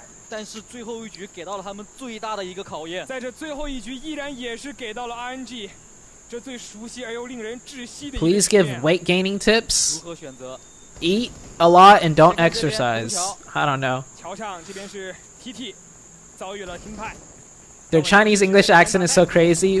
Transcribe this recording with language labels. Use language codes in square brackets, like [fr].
[zh] 但是最后一局给到了他们最大的一个考验，在这最后一局依然也是给到了 RNG， 这最熟悉而又令人窒息的。 [en] Please give weight gaining tips. [zh] 如何选择？ [en] Eat a lot and don't exercise. I don't know. [zh] 桥上这边是 TT， 遭遇了听派。 [en] Their Chinese English accent is so crazy.